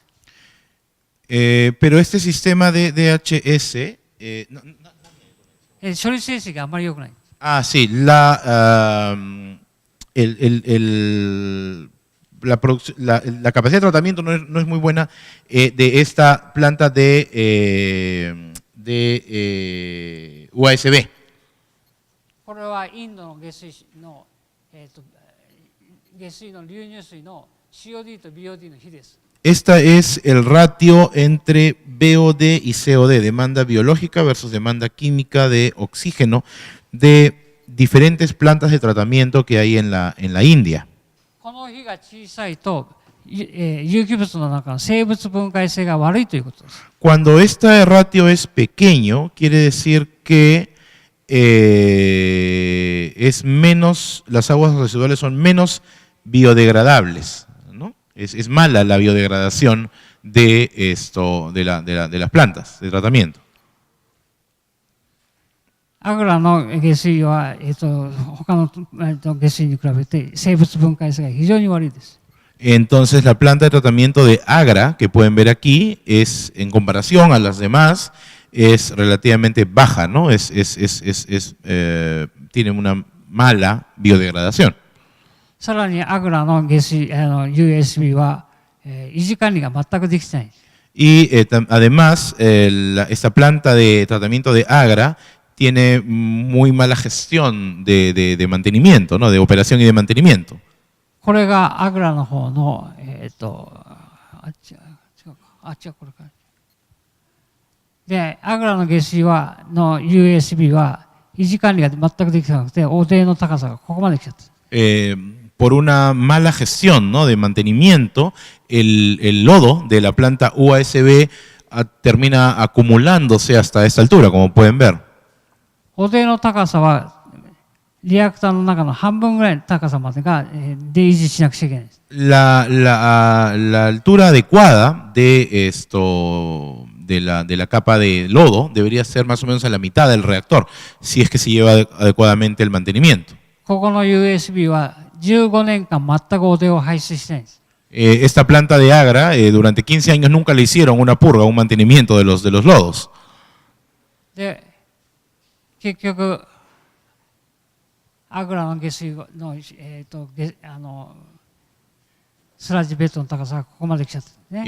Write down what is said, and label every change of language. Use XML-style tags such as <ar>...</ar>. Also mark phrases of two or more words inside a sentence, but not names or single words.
<es>Pero este sistema de DHS,</es> <ja>処理成績があまり良くない。</ja> <es>ah, sí, la capacidad de tratamiento no es muy buena de esta planta de USB.</es> <ja>これはインドの下水の、下水の流入水の COD と BOD の比です。</ja> <es>Esta es el ratio entre BOD y COD, demanda biológica versus demanda química de oxígeno de diferentes plantas de tratamiento que hay en la India.</es> <ja>この比が小さいと、有機物の中の生物分解性が悪いということです。</ja> <es>Cuando este ratio es pequeño, quiere decir que es menos, las aguas residuales son menos biodegradables, ¿no? Es mala la biodegradación de las plantas de tratamiento.</es> <ja>アグラの下水は、他の、下水に比べて生物分解性が非常に悪いです。</ja> <es>Entonces la planta de tratamiento de Agra, que pueden ver aquí, es en comparación a las demás, es relativamente baja, ¿no? Tiene una mala biodegradación.</es> <ja>さらにアグラの下水USB は、維持管理が全くできてない。</ja> <es>Y además, esta planta de tratamiento de Agra tiene muy mala gestión de mantenimiento, ¿no? De operación y de mantenimiento.</es> <ja>これがアグラの方の、あっちはこれか。で、アグラの下水の USB は維持管理が全くできてなくて、汚泥の高さがここまで来ちゃった。</ja> <es>Por una mala gestión, ¿no? De mantenimiento, el lodo de la planta USB termina acumulándose hasta esta altura, como pueden ver.</es> <ja>汚泥の高さはリアクターの中の半分ぐらいの高さまでが、で維持しなくちゃいけないです。</ja> <es>La altura adecuada de de la capa de lodo debería ser más o menos a la mitad del reactor, si es que se lleva adecuadamente el mantenimiento.</es> <ja>ここの USB は15年間全く汚泥を排出してないんです。</ja> <es>Esta planta de Agra, durante 15 años nunca le hicieron una purga, un mantenimiento de los lodos.</es> <ja>で、結局、アグラの下水の、スラッジベッドの高さがここまで来ちゃった、ね。</ja>